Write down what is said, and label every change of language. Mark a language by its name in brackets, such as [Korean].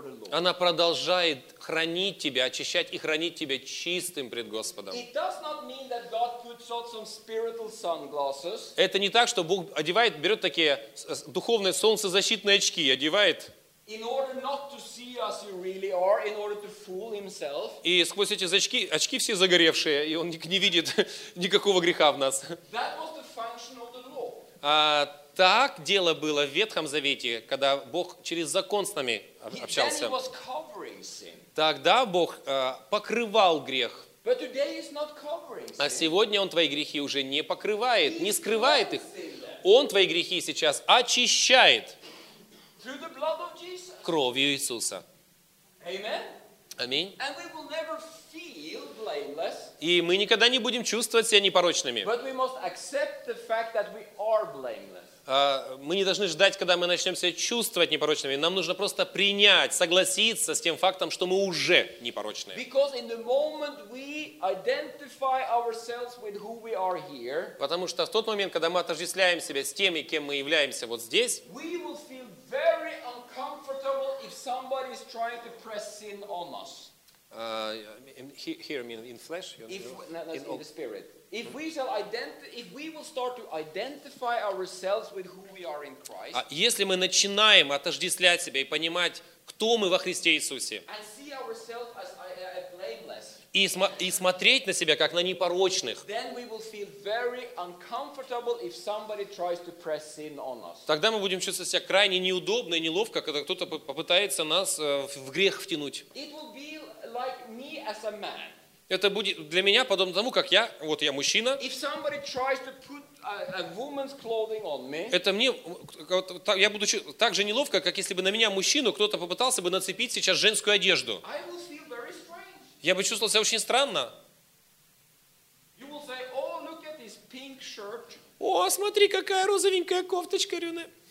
[Russian] Она продолжает хранить тебя, очищать и хранить тебя чистым пред Господом. Это не так, что Бог одевает, берет такие духовные солнцезащитные очки и одевает. [English] In order not to see us you really are, in order to fool himself. [Russian] И сквозь эти очки все загоревшие, и он не видит никакого греха в нас. [English] That was the function of the law. [Russian] Так дело было в Ветхом Завете, когда Бог через закон с нами общался. [English] Then he was covering sin. [Russian] Тогда Бог покрывал грех. [English] But today he's not covering sin. [Russian] А сегодня он твои грехи уже не покрывает, не скрывает их. Он твои грехи сейчас очищает. [English] Through the blood of Jesus. [Russian] Кровью Иисуса. [English] Amen. [Russian] Аминь. [English] And we will never feel blameless. [Russian] И мы никогда не будем чувствовать себя непорочными. [English] But we must accept the fact that we are blameless. [Russian] Мы не должны ждать, когда мы начнем себя чувствовать непорочными. Нам нужно просто принять, согласиться с тем фактом, что мы уже непорочные. [English] Because in the moment we identify ourselves with who we are here, [Russian] потому что в тот момент, когда мы отождествляем себя с теми, кем мы являемся вот здесь, [English] we will feel very uncomfortable if somebody is trying to press sin on us. Here, I mean, in flesh, you know, in the spirit. If we shall if we will start to identify ourselves with who we are in Christ, [Russian] если мы начинаем отождествлять себя и понимать, кто мы во Христе Иисусе, [English] and see ourselves as blameless, [Russian] и смотреть на себя как на непорочных, [English] then we will feel very uncomfortable if somebody tries to press sin on us. [Russian] Тогда мы будем чувствовать себя крайне неудобно и неловко, когда кто-то попытается нас в грех втянуть. [English] It will be like me as a man. [Russian] Это будет для меня подобно тому, как я, вот я мужчина. [English] If somebody tries to put a woman's clothing on me, [Russian] это мне, я буду так же неловко, как если бы на меня мужчину кто-то попытался бы нацепить сейчас женскую одежду. [English] I will feel very strange. [Russian] Я бы чувствовал себя очень странно. [English] You will say, oh, look at this pink shirt. [Russian] О, смотри, какая розовенькая кофточка, Рюне.